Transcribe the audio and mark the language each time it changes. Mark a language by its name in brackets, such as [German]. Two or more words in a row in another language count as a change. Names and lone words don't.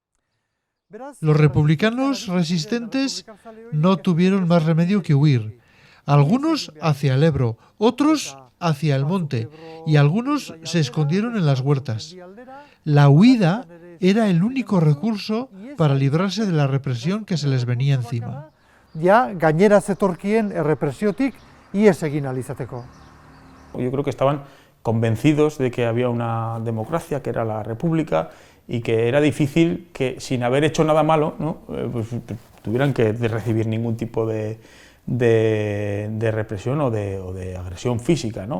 [Spanish] Los republicanos resistentes no tuvieron más remedio que huir. Algunos hacia el Ebro, otros hacia el monte, y algunos se escondieron en las huertas. La huida era el único recurso para librarse de la represión que se les venía encima. [Basque] Ja, gainera zetorkien errepresiotik ihes egin ahal izateko. [Spanish] Yo creo que estaban convencidos de que había una democracia, que era la República, y que era difícil que, sin haber hecho nada malo, ¿no? Pues, tuvieran que recibir ningún tipo de represión o de agresión física, ¿no?